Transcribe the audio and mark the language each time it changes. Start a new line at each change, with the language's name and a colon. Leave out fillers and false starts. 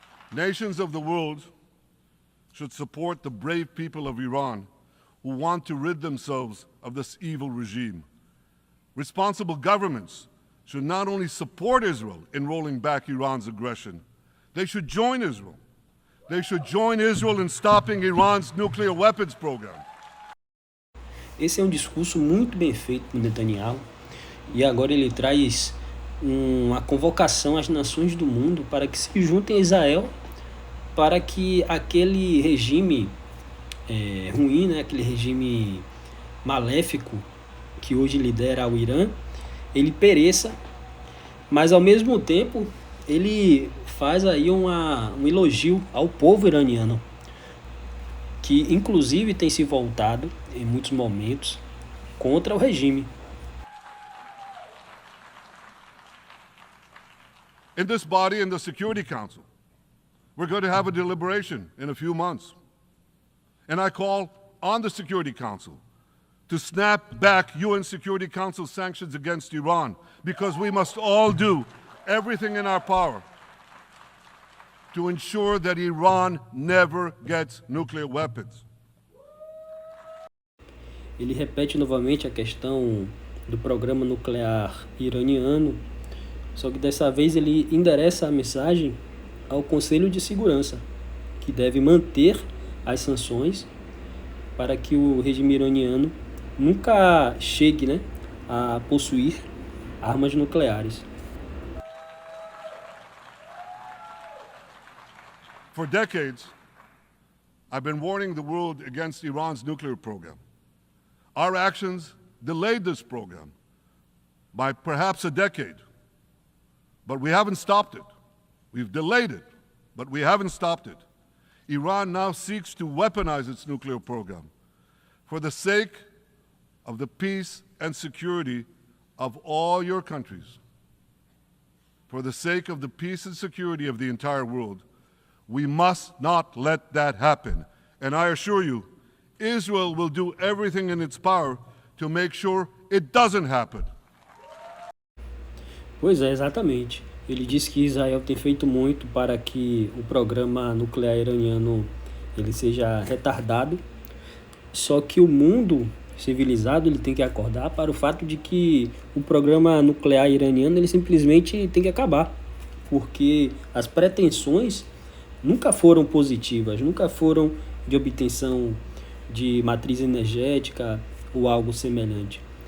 English: Nations of the world should support the brave people of Iran who want to rid themselves of this evil regime. Responsible governments should not only support Israel in rolling back Iran's aggression, they should join Israel. They should join Israel in stopping Iran's nuclear weapons program.
Portuguese: Esse é um discurso muito bem feito por Netanyahu, e agora ele traz uma convocação às nações do mundo para que se juntem a Israel, para que aquele regime ruim, né, aquele regime maléfico que hoje lidera o Irã, ele pereça, mas ao mesmo tempo ele faz aí um elogio ao povo iraniano, que inclusive tem se voltado em muitos momentos contra o regime.
English: In this body, in the Security Council, we're going to have a deliberation in a few months. And I call on the Security Council to snap back UN Security Council sanctions against Iran, because we must all do everything in our power to ensure that Iran never gets nuclear weapons.
Portuguese: Ele repete novamente a questão do programa nuclear iraniano, só que dessa vez ele endereça a mensagem ao Conselho de Segurança, que deve manter as sanções para que o regime iraniano nunca chegue, né, a possuir armas nucleares.
English: For decades, I've been warning the world against Iran's nuclear program. Our actions delayed this program by perhaps a decade, but we haven't stopped it. We've delayed it, but we haven't stopped it. Iran now seeks to weaponize its nuclear program for the sake of the peace and security of all your countries. For the sake of the peace and security of the entire world, we must not let that happen. And I assure you, Israel will do everything in its power to make sure it doesn't happen.
Portuguese: Pois é, exatamente. Ele disse que Israel tem feito muito para que o programa nuclear iraniano ele seja retardado, só que o mundo civilizado ele tem que acordar para o fato de que o programa nuclear iraniano ele simplesmente tem que acabar, porque as pretensões nunca foram positivas, nunca foram de obtenção de matriz energética ou algo semelhante.